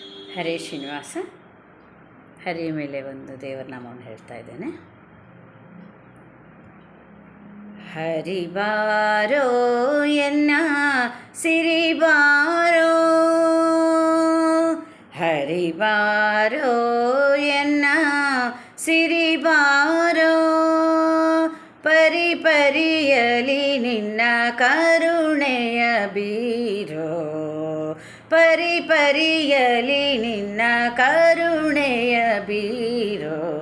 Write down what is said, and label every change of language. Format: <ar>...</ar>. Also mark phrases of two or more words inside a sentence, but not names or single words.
<kn>ಹರೇ ಶ್ರೀನಿವಾಸ. ಹರಿಯ ಮೇಲೆ ಒಂದು ದೇವರ ನಾಮವನ್ನು ಹೇಳ್ತಾ ಇದ್ದೇನೆ. ಹರಿಬಾರೋ ಎನ್ನ ಸಿರಿಬಾರೋ, ಹರಿಬಾರೋ ಎನ್ನ ಸಿರಿಬಾರೋ, ಪರಿಪರಿಯಲಿ ನಿನ್ನ ಕರುಣೆಯ ಬೀರೋ, ಪರಿಪರಿಯಲಿ ನಿನ್ನ ಕರುಣೆಯ ಬೀರೋ.</kn>